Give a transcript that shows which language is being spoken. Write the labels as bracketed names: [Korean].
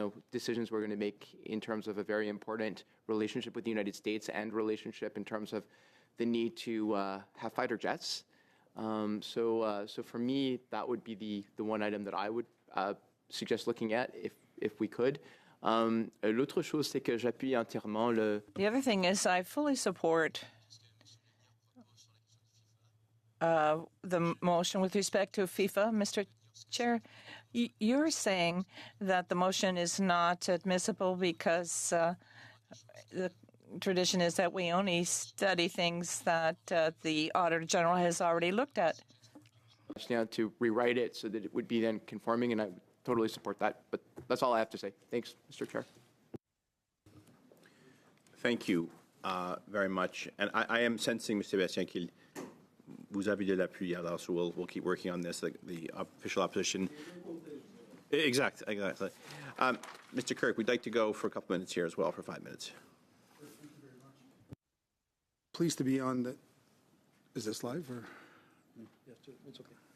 [English] decisions we're going to make in terms of a very important relationship with the United States and relationship in terms of the need to have fighter jets. So for me, that would be the one item that I would suggest looking at if we could. [French] L'autre chose, c'est que j'appuie entièrement le... [English] The other thing is I fully support the motion with respect to FIFA, Mr. Chair. You're saying that the motion is not admissible because the tradition is that we only study things that the Auditor General has already looked at. To rewrite it so that it would be then conforming, and I would totally support that. But that's all I have to say. Thanks, Mr. Chair. Thank you very much. And I am sensing, Mr. [French] Sébastien, qu'il vous avez de l'appui. [English] Alors, so we'll keep working on this. The official opposition. Exactly. Mr. Kirk, we'd like to go for a couple minutes here as well, for 5 minutes. Pleased to be on the. Is this live or? Yes, it's okay.